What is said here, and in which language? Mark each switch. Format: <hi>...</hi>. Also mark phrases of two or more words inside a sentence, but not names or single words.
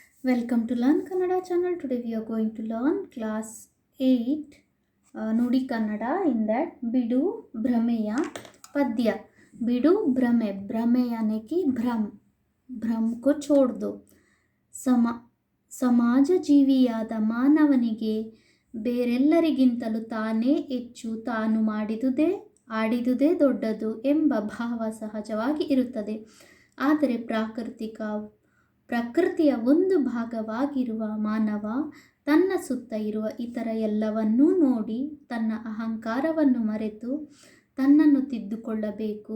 <en>Welcome to Learn Kannada channel. Today we are going to learn class 8 Nudi Kannada. In that Bidu Bhrameya Padya.</en> <hi>Bidu Bhrame. Bhrame यानी कि भ्रम. भ्रम को छोड़ दो.</hi> <kn>ಸಮಾಜ ಜೀವಿಯಾದ ಮಾನವನಿಗೆ ಬೇರೆಲ್ಲರಿಗಿಂತಲೂ ತಾನೇ ಹೆಚ್ಚು, ತಾನು ಆಡಿದುದೇ ದೊಡ್ಡದು ಎಂಬ ಭಾವ ಸಹಜವಾಗಿ ಇರುತ್ತದೆ. ಆದರೆ ಪ್ರಕೃತಿಯ ಒಂದು ಭಾಗವಾಗಿರುವ ಮಾನವ ತನ್ನ ಸುತ್ತ ಇರುವ ಇತರ ಎಲ್ಲವನ್ನೂ ನೋಡಿ ತನ್ನ ಅಹಂಕಾರವನ್ನು ಮರೆತು ತನ್ನನ್ನು ತಿದ್ದುಕೊಳ್ಳಬೇಕು.</kn>